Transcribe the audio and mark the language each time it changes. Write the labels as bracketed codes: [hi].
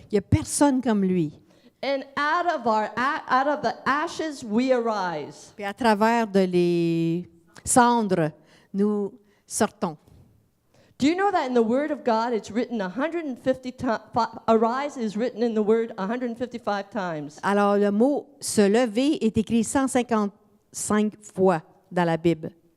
[fr] Il n'y a personne comme lui. [en] And out of the ashes we arise. [fr] Puis à travers de les cendres, nous sortons. [en] Do you know that in the Word of God it's written 150 times? Arise is written in the Word 155 times. [fr] Alors le mot se lever est écrit 155 fois dans la Bible.